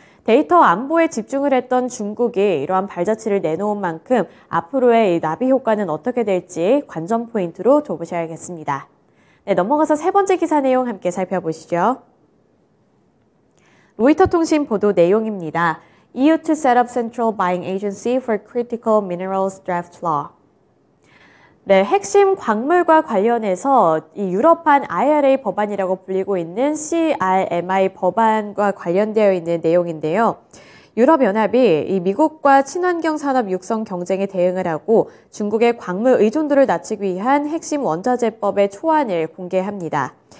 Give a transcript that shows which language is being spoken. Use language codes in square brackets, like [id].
[ko] 데이터 안보에 집중을 했던 중국이 이러한 발자취를 내놓은 만큼 앞으로의 이 나비 효과는 어떻게 될지 관전 포인트로 둬보셔야겠습니다. 네, 넘어가서 세 번째 기사 내용 함께 살펴보시죠. 로이터 통신 보도 내용입니다. [en] EU to set up central buying agency for critical minerals draft law. [ko] 네, 핵심 광물과 관련해서 이 유럽판 IRA 법안이라고 불리고 있는 CRMI 법안과 관련되어 있는 내용인데요. 유럽연합이 이 미국과 친환경 산업 육성 경쟁에 대응을 하고 중국의 광물 의존도를 낮추기 위한 핵심 원자재법의 초안을 공개합니다.